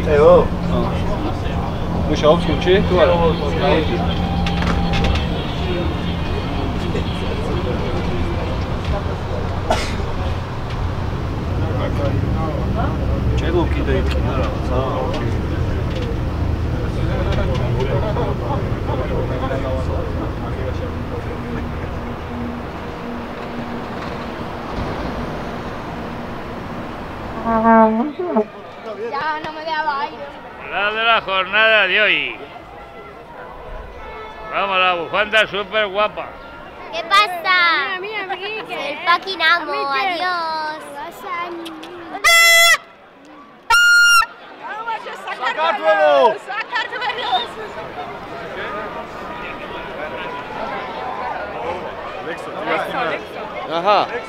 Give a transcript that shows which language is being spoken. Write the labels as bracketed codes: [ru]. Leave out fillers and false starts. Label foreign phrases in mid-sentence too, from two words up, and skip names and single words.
[ka] ეო? მუშაობს გუნდში? თუ არა? ჩეგო კიდე იქნა რაღაცა. [es] Ya no me daba aire. La de la jornada de hoy. Vamos, la bufanda súper guapa. ¿Qué pasa? Mira, el fucking amo, adiós. Sakartvelo! Aha.